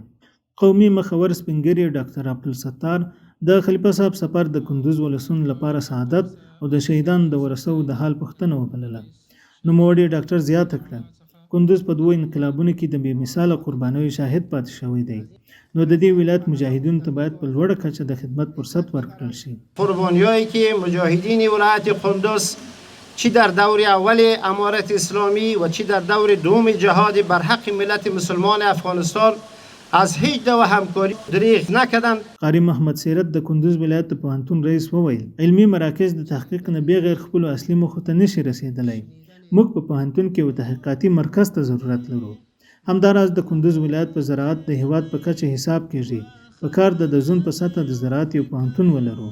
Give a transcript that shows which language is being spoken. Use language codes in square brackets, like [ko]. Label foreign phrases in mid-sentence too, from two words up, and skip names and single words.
[ps] قومي مخور سپینګیري ډاکټر عبدالستار د خلیفه صاحب سفر د کندوز ولسونو لپاره سعادت او د شهیدانو د ورثو د حال پوښتنه وبلله. نوموړي ډاکټر زیاته کړه کندوز په دوه انقلابونو کې د بې مثاله قربانیو شاهد پاتې شوی دی، نو د دې ولایت مجاهدینو ته باید په لوړه کچه د خدمت فرصت ورکړل شي. [fa] قربانیایی که مجاهدین ولایت قندوز چی در دور اول امارت اسلامی و چی در دور دوم جهاد بر حق ملت مسلمان افغانستان از هیچ نوع همکاری دریغ نکردند. [ps] قاری محمد سیرت د کندوز ولایت د پوهنتون رئیس وویل علمي مراکز د تحقیق نه بغیر خپلو اصلي موخو ته نشي رسیدلی. موږ په پوهنتون کې یو تحقیقاتي مرکز ته ضرورت لرو. همداراز د کندوز ولایت په زراعت د هیواد په کچه حساب کېږي. په کار د زون په سطح د زراعت یو پوهنتون ولرو.